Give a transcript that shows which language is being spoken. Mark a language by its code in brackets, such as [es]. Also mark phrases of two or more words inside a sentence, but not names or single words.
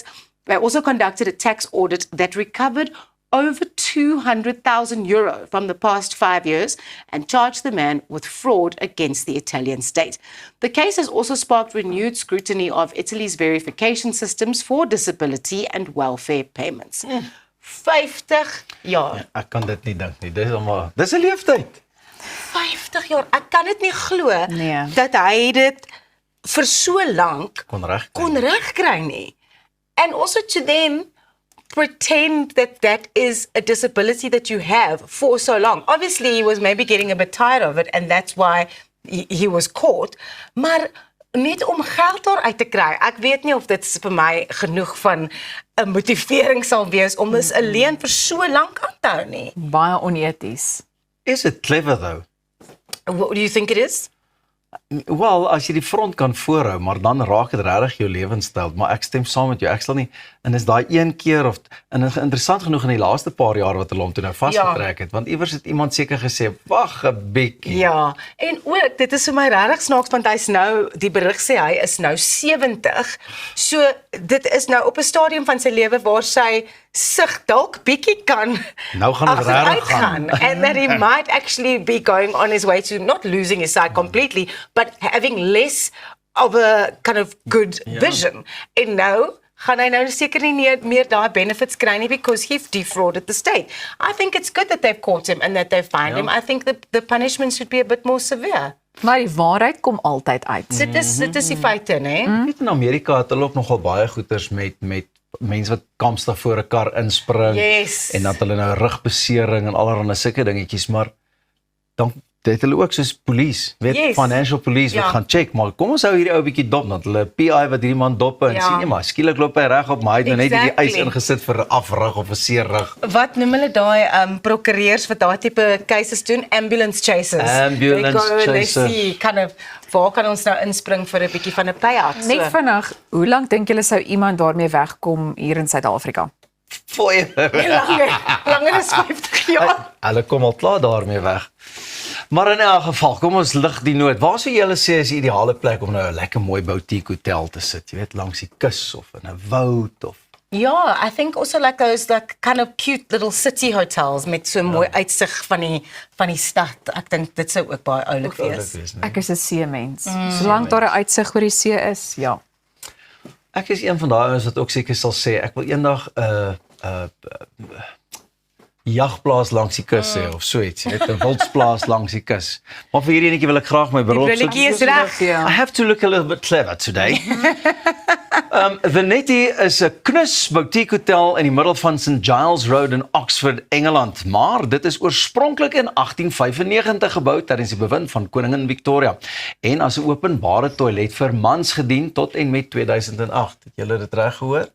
[en] They also conducted a tax audit that recovered over €200,000 from the past 5 years and charged the man with fraud against the Italian state. The case has also sparked renewed scrutiny of Italy's verification systems for disability and welfare payments. [af] 50 jaar. Ek kan dit nie dink nie. Dis 'n leeftyd. 50 jaar. Ek kan dit nie glo Nee. dat hy dit vir so lank kon regkry nie. [en] And also to then pretend that that is a disability that you have for so long. Obviously, he was maybe getting a bit tired of it and that's why he was caught. [af] Maar net om geld daaruit te kry. Ek weet nie of dit vir my genoeg van 'n motivering sal wees om dis alleen vir so lank aan te hou nie. Baie oneties. [en] Is it clever though? What do you think it is? [af] Wel, as jy die front kan voorhou, maar dan raak dit regtig jou lewenstyl, maar ek stem saam met jou. Ek sal nie en is daai een keer of en interessant genoeg in die laaste paar jaar wat hulle hom toe nou vasgetrek het, want iewers het iemand seker gesê, "Wag 'n bietjie." Ja, en ook dit is vir my regtig snaaks want hy's nou die berig sê hy is nou 70. So dit is nou op 'n stadium van sy lewe waar sy sig dalk bietjie kan Nou gaan dit regtig gaan. [en] and that he might actually be going on his way to not losing his sight completely but having less of a kind of good vision. [af] En nou gaan hy nou seker nie meer daai benefits kry nie [en] because he defrauded the state. I think it's good that they've caught him and that they've fined him. I think the punishment should be a bit more severe. [af] Maar die waarheid kom altyd uit. Dit is die feite, né? Weet in Amerika het hulle ook nogal baie goeters met mense wat kampstig voor 'n kar inspring [en] Yes. [af] en dat hulle nou rugbesering en allerlei sulke dingetjies, maar dan het hulle ook soos police, weet, [en] Yes. financial police wat [af] Ja. gaan check, maar kom ons hou hierdie ou bietjie dop, want hulle PI wat hierdie man dop en Ja. sien jy maar, skielik loop hy reg op, maar hy het nou net hierdie ys [en] Exactly. [af] ingesit vir 'n afrug of 'n seerrug. Wat noem hulle daai prokureurs wat daai tipe cases doen? [en] Ambulance chasers. Ambulance They go and they chaser. see kind of, [af] waar kan ons nou inspring vir 'n bietjie van 'n payout? Net vinnig, hoe lank dink julle sou iemand daarmee wegkom hier in Suid-Afrika? Fooi. langer as 50 jaar. Hulle kom al klaar daarmee weg. Maar in elk geval, kom ons lig die noot. Waar sou julle sê is die ideale plek om nou 'n lekker mooi [en] boutique hotel [af] te sit? Jy weet, langs die kus of in 'n woud of Ja, [en] I think also like those like kind of cute little city hotels [af] met so mooi uitsig van die stad. Ek dink dit sou ook baie oulik wees. Ek is 'n seemens. Solank daar 'n uitsig oor die see is, ja. Ek is een van daai ouens wat ook seker sal sê ek wil eendag 'n jagplaas langs die kus hê of so iets, net 'n wildsplaas langs die kus. Maar vir hierdie enetjie wil ek graag my beroep brilletjie is reg. Ja. [en] I have to look a little bit clever today. [af] The Netty is 'n knus [en] boutique hotel [af] in die middel van St Giles Road in Oxford, Engeland, maar dit is oorspronklik in 1895 gebou tydens die bewind van koningin Victoria en as 'n openbare toilet vir mans gedien tot en met 2008. Het julle dit reg gehoor?